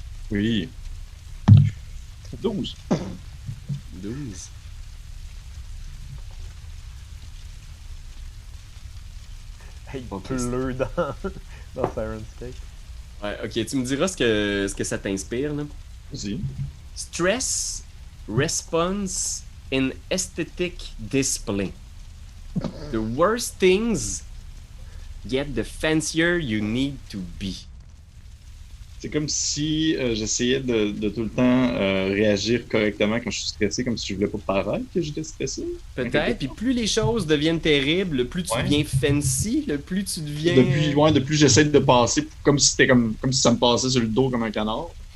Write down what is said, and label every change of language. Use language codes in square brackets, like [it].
[fr] Oui. 12. 12. Hey, Ok. il pleut dans Sirenscape. Ouais, OK. Tu me diras ce que ça t'inspire, là. Vas-y. [en] Stress, response, and aesthetic display. The worse things, yet the fancier you need to be. [fr] C'est comme si j'essayais de tout le temps réagir correctement quand je suis stressé, comme si je voulais pas paraître que j'étais stressé. Peut-être. Puis plus les choses deviennent terribles, le plus tu Ouais. deviens fancy, le plus tu deviens... Depuis j'essaie de passer comme si c'était comme si ça me passait sur le dos comme un canard.